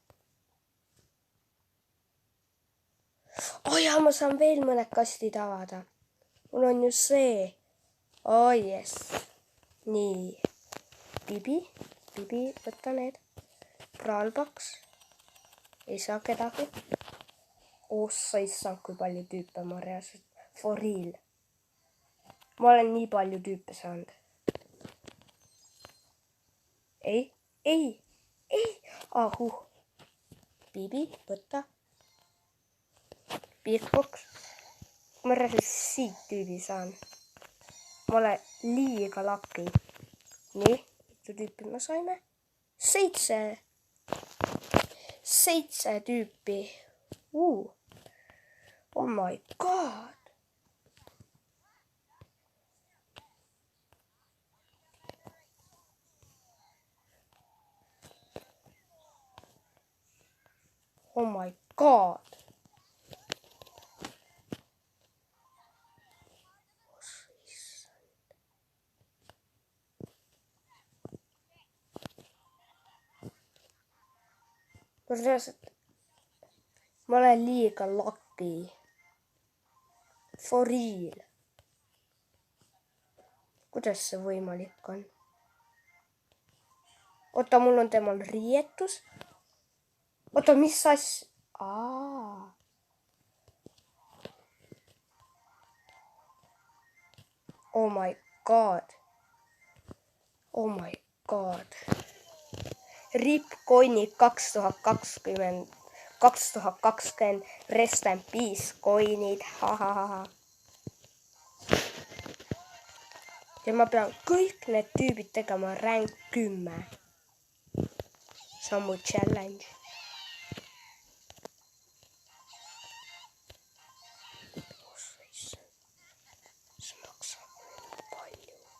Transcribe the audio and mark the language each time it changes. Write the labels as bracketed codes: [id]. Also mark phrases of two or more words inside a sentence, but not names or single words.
[et] Ja ma saan veel mõned kastid avada. Mul on ju see. Yes. Nii. Bibi, võta need. Praalpaks. Ei saa kedagi. Sa ei saa, kui palju tüüpe ma reaalselt. [en] For real. [et] Ma olen nii palju tüüpe saanud. Ei. Bibi, võta. Beatbox. Ma reaalselt siit tüübi saan. Ma olen liiga laki. Nii, mitu tüüpi me saime? 7 tüüpi. [en] Oh my god. Oh my god. [et] Ma olen liiga laki. [en] For real. [et] Kuidas see võimalik on? Oota, mul on temal riietus. Oota, mis asja? [en] Oh my god. RIP coin'id 2020 rest in peace coin'id. [et] Ja ma pean kõik need tüübid tegema rank 10. See on mu challenge. See maksab palju.